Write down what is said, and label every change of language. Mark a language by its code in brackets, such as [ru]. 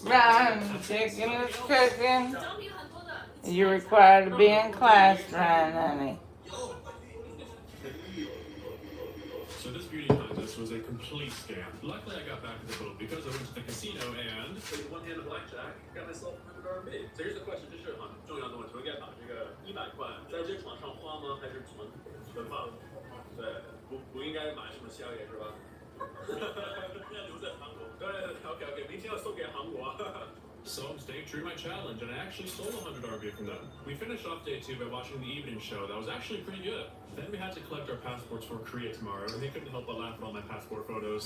[en] Ryan, the chicken is cooking. You're required to be in class, Ryan, honey. So this beauty contest was a complete scam. Luckily, I got back to the boat because I went to the casino and played one-handed blackjack. Got myself $100 RMB. So here's the question， [zh] 就是很重要的问题，我应该把这个100块在这场上花吗？还是存放？对，不应该买什么宵夜是吧？要留在韩国。对 ，OK， 明天要送给韩国。 [en] So I'm staying true to my challenge, and I actually stole 100 RMB from them. We finished off day 2 by watching the evening show. That was actually pretty good. Then we had to collect our passports for Korea tomorrow, and they couldn't help but laugh at all my passport photos.